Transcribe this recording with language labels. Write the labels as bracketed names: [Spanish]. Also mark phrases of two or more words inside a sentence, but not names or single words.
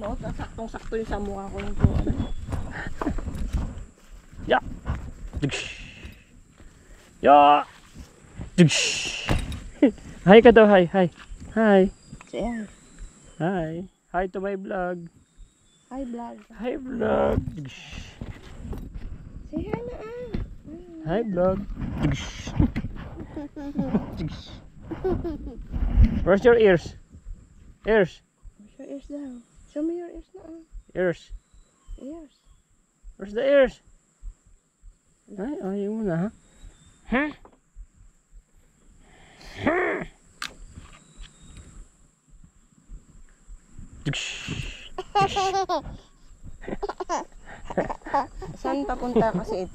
[Filipino] O, saktong-sakto yung sa mukha ko yung po. Ano? Ya. Digsh. Ya. [English] Digsh. Hi ka daw, hi, hi. Hi. Say hi. Hi. Hi to my vlog. Hi vlog. Hi vlog. Digsh. Say hi na ah. Hi vlog. Digsh. Digsh. Where's your ears? Ears. Where's your ears daw? Show me your ears na ah. Ears. Ears. Where's the ears? [Filipino] Ay, ayaw mo na ha? Huh? Saan papunta kasi ito?